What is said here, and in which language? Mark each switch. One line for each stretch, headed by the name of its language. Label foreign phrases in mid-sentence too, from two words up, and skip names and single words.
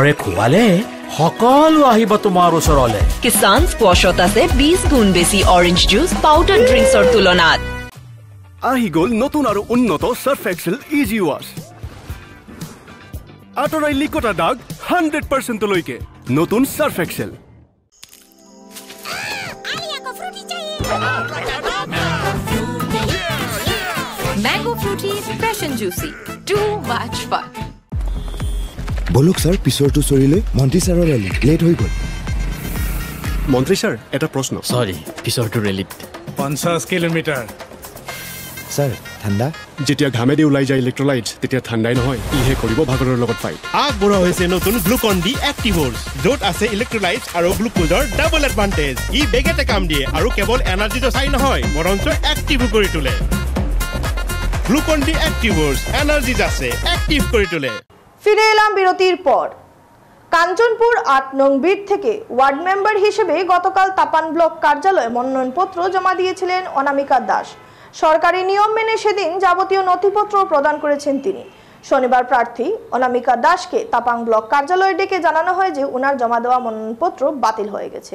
Assamese: চেনেহৰে খুৱালে সকলো আহিব তোমাৰ ওচৰলৈ। কিষান স্কোৱাছত আছে 20 গুণ বেছি
English: orange juice powder drinks
Assamese: তুলনাত। আহি গ'ল নতুন আৰু উন্নত সাৰ্ফ এক্সেল ইজি ৱাছ। আঁতৰাই লিকতা দাগ 100%লৈকে নতুন সাৰ্ফ এক্সেল।
English: Mango fruity, fresh and juicy. Too much fun.
Assamese: বলক স্যার পিছৰটো চৰিলে মন্ত্ৰী ছাৰৰ ৰেলী লেট হৈ গ'ল। মন্ত্ৰী ছাৰ এটা প্ৰশ্ন। সৰি পিছৰটো ৰেলীত 50 কিলোমিটাৰ। স্যাৰ ঠাণ্ডা যেতিয়া ঘামেদি ওলাই যায় ইলেক্ট্ৰলাইটছ তেতিয়া ঠাণ্ডাই নহয়, ইহে কৰিব ভাগৰৰ লগত ফাইট। আগবঢ়া হৈছে নতুন গ্লুকন ডি এক্টিভৰ্ছ, য'ত আছে ইলেক্ট্ৰলাইটছ আৰু গ্লুকোজৰ
English: double advantage.
Assamese: ই বেগেতে কাম দিয়ে আৰু কেৱল এনাৰ্জিটো চাই নহয় বৰঞ্চ এক্টিভ কৰি তোলে। গ্লুকন ডি এক্টিভৰ্ছ, এনাৰ্জি আছে এক্টিভ কৰি তোলে।
Bangla: ফিরে এলাম বিরতির পর। কাঞ্চনপুর ৮ নং বিট থেকে
English: ward member
Bangla: হিসেবে গতকাল তাপান ব্লক কার্যালয়ে মনোনয়নপত্র জমা দিয়েছিলেন অনামিকা দাস। সরকারি নিয়ম মেনে সেদিন যাবতীয় নথিপত্র প্রদান করেছেন তিনি। শনিবার প্রার্থী অনামিকা দাসকে তাপাং ব্লক কার্যালয়ে ডেকে জানানো হয় যে উনার জমা দেওয়া মনোনয়নপত্র বাতিল হয়ে গেছে।